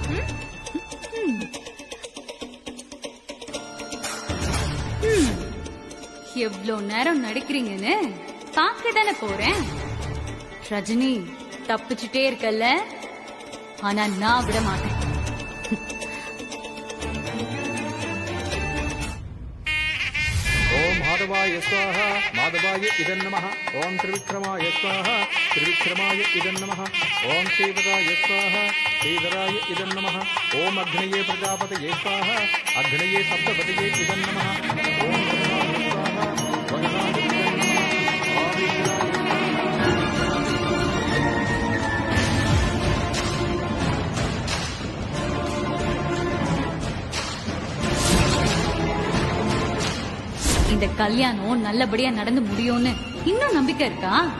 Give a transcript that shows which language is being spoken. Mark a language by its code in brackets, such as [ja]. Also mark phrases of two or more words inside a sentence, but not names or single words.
[ta] எவ்வளவு நேரம் நடிக்கிறீங்கன்னு பார்க்க தானே போறேன். ரஜினி தப்பிச்சுட்டே இருக்கல்ல, ஆனா நான் விட மாட்டேன். [sa] ओम माधवाय स्वाहा माधवाय इदं नमः ओम त्रिविक्रमाय स्वाहा त्रिविक्रमाय इदं नमः ओम श्रीधराय स्वाहा श्रीधराय इदं नमः ओम अग्नये प्रजापतये स्वाहा अग्नये सप्तपतये इदं नमः ओम वरुणाय स्वाहा वरुणाय इदं नमः आदित्याय [ta] இந்த கல்யாணம் நல்லபடியா நடந்து முடியும்னு இன்னும் நம்பிக்கை இருக்கா?